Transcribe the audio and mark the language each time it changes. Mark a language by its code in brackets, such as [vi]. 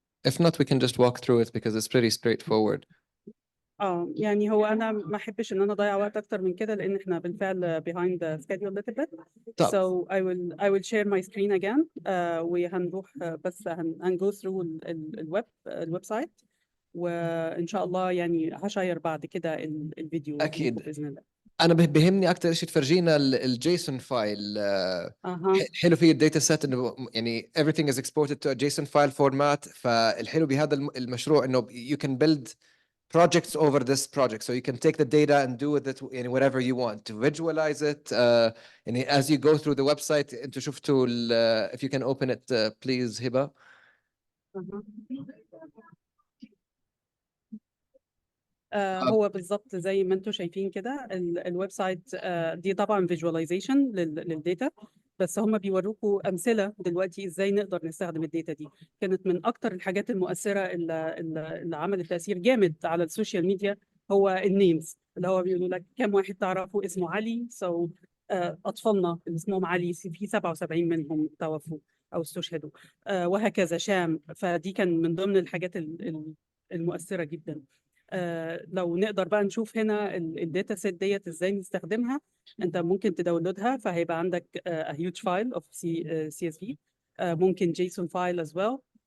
[en] If not, we can just walk through it because it's pretty straightforward. [ar] يعني هو انا ما احبش ان انا اضيع وقت اكتر من كده لان احنا بالفعل [en] behind the schedule a little bit. [ar] طب. [en] So I will share my screen again. [ar] وهنروح بس هنجو through الويب سايت وان شاء الله يعني هشير بعد كده الفيديو أكيد. باذن الله. انا بهمني اكثر شيء تفرجينا الجيسون فايل. حلو في الداتا سيت انه يعني [en] everything is exported to a JSON file format. [ar] فالحلو بهذا المشروع انه [en] you can build projects over this project, so you can take the data and do with it يعني whatever you want to visualize it. يعني as you go through the website [ar] انتوا شفتوا [en] if you can open it please هبة. [ar] هو بالظبط زي ما انتم شايفين كده الويب سايت. دي طبعا فيجواليزيشن للداتا، بس هم بيوروكوا امثله دلوقتي ازاي نقدر نستخدم الداتا دي. كانت من اكتر الحاجات المؤثره اللي عملت تاثير جامد على السوشيال ميديا هو النيمز، اللي هو بيقولوا لك كم واحد تعرفه اسمه علي. اطفالنا اللي اسمهم علي في 77 منهم توفوا او استشهدوا، وهكذا شام. فدي كان من ضمن الحاجات المؤثره جدا. لو نقدر بقى نشوف هنا الداتا سيت ديت ازاي نستخدمها. انت ممكن تداونلودها فهيبقى عندك [en] a huge file of CSV. [ar] ممكن [en] JSON file as well.